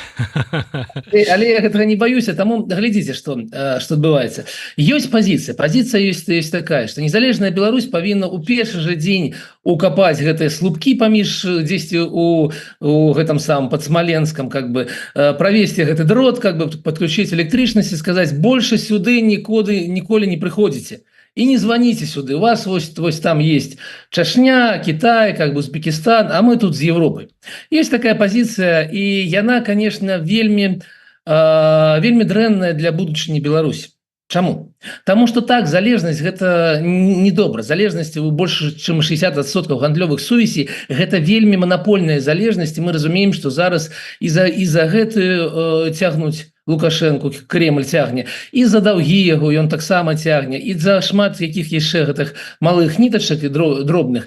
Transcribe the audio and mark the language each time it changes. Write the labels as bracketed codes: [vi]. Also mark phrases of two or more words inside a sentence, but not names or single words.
[be] Але я гэтага не баюся, таму глядзіце, што адбываецца. Ёсць пазіцыя ёсць такая, што незалежная Беларусь павінна ў першы жа дзень укапаць гэтыя слупкі паміж дзесьці у гэтым самым пад Смоленском, [ru] как бы [be] правесці гэты дрот, [ru] как бы [be] подключить электрычнасць і сказаць: больше сюды ніколі не прыходзіце і не звоните сюды, у вас вось там есть Чачня, Китай, [ru] как бы [be] Узбекистан, а мы тут з Европой. [ru] Есть такая позиция, [be] і яна, конечно, вельмі дрэнная для будучыні Беларусі. Чаму? Таму што так, залежнасць гэта недобра. Залежнасць больш чым 60% гандлёвых сувязей, гэта вельмі манапольная залежнасць, і мы разумеем, што зараз і за гэтую цягнуць Лукашенко, Кремль цягне, і за даўгі яго ён таксама цягне, і за шмат якіх яшчэ гэтых малых нітачак і дробных.